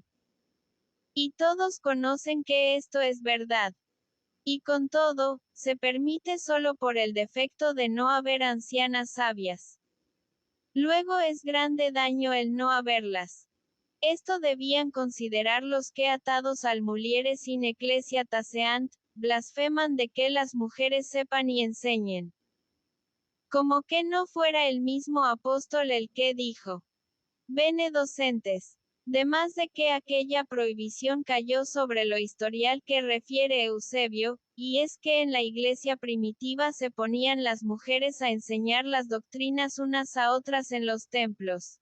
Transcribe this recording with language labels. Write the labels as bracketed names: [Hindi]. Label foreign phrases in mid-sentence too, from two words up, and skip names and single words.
[Spanish] Y todos conocen que esto es verdad. Y con todo, se permite solo por el defecto de no haber ancianas sabias. Luego es grande daño el no haberlas. Esto debían considerar los que atados al [Latin] mulieres in ecclesia taceant, [Spanish] blasfeman de que las mujeres sepan y enseñen. Como que no fuera el mismo apóstol el que dijo, [Latin] Bene docentes. [Spanish] De más de que aquella prohibición cayó sobre lo historial que refiere Eusebio, y es que en la iglesia primitiva se ponían las mujeres a enseñar las doctrinas unas a otras en los templos.